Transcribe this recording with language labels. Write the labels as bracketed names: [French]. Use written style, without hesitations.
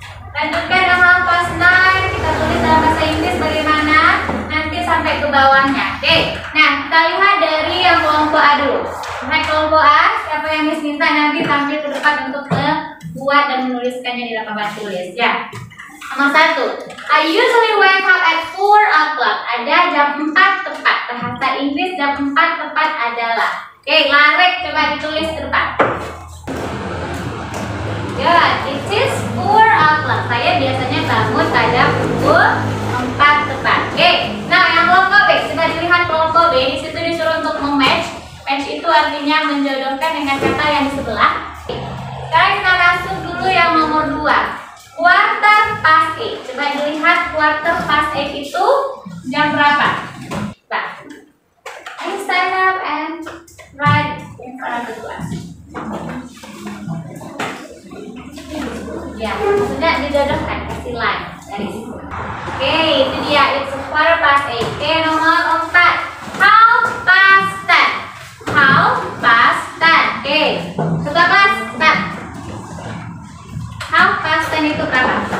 [Indonesian] Lanjutkan dengan half 9, kita tulis dalam bahasa Inggris bagaimana, nanti sampai ke bawahnya. Oke, nah kita lihat dari yang kelompok A dulu. Nah, kelompok A, siapa yang Miss minta nanti tampil ke depan untuk membuat dan menuliskannya di lapangan tulis ya. Nomor 1. [English] I usually wake up at 4 o'clock. [Indonesian] Ada jam 4 tepat. Bahasa Inggris jam 4 tepat adalah. Oke, Larek coba ditulis tepat. [English] Good. It is 4 o'clock. [Indonesian] Saya biasanya bangun pada pukul 4 tepat. Oke. Nah, yang kelompok B, coba dilihat kelompok B. Di situ disuruh untuk mematch. Match itu artinya menjodohkan dengan kata yang di sebelah. Sekarang kita masuk dulu yang nomor 2. [English] Quarter past 8. [Indonesian] Coba dilihat quarter past 8 itu jam berapa? [English] Nah, I stand up and write in front of the class. [Indonesian] Ya, sudah dijodohkan, kasih line dari situ. Oke, itu dia. [English] It's quarter past 8. [Indonesian] Oke, nomor 4. [English] How past 10. How past 10. [Indonesian] Oke, sudah pas 10. How past 10 itu berapa?